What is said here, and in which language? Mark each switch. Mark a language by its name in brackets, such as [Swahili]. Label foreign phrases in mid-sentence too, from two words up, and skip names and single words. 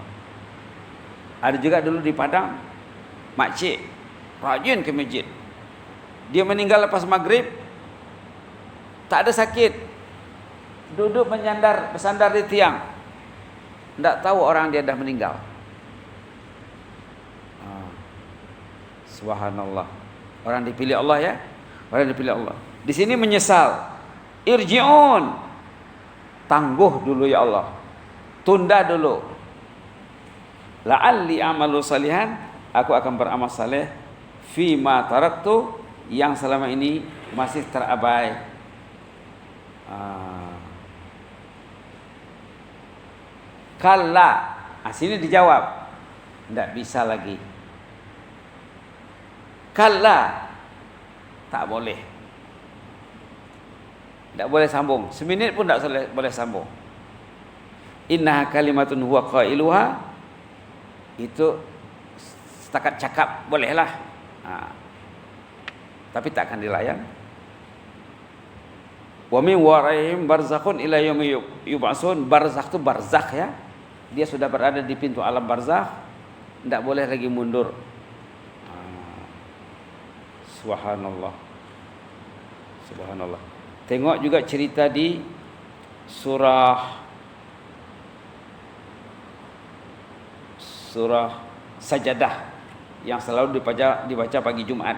[Malay] Ada juga dulu di Padang, makcik rajin ke masjid. Dia meninggal lepas maghrib, tak ada sakit, duduk bersandar di tiang. Tak tahu orang dia dah meninggal. Subhanallah. Orang dipilih Allah ya. Orang dipilih Allah. Di sini menyesal. Irji'un. Tangguh dulu ya Allah. Tunda dulu. [Arabic] لعلي أعمل صالحا. [Malay] Aku akan beramal saleh. [Arabic] فيما تركت. [Malay] Yang selama ini masih terabai. Kalla. Sini dijawab. Tidak bisa lagi. Kalla. Tak boleh. Tak boleh sambung. Seminit pun tak boleh sambung. [Arabic] إنها كلمة هو قائلها. [Malay] Itu setakat cakap bolehlah. Tapi tak akan dilayan. [Arabic] ومن ورائهم برزخ إلى يوم يبعثون. [Malay] Barzakh itu barzakh ya. Dia sudah berada di pintu alam barzakh. Tidak boleh lagi mundur. Subhanallah. Subhanallah. Tengok juga cerita di surah Sajadah yang selalu dibaca pagi Jumat.